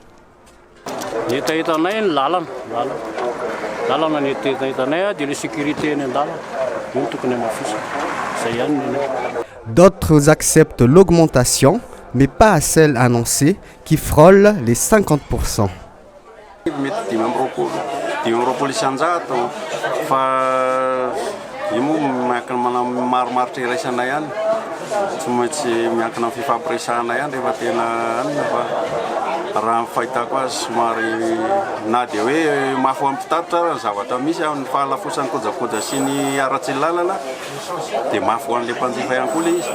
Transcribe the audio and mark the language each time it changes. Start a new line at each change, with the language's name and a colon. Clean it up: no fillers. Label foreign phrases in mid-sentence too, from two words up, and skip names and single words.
French: D'autres acceptent l'augmentation, mais pas à celle annoncée qui frôle les 50%.
Malagasy: Raha fahitako azy somary na dia hoe mafy ampitatitra zavatra misy amin'ny fahalafosany kojakoja sy ny aratsy lalana dia mafy ho an'ilay mpanjifa ihany koa le izy.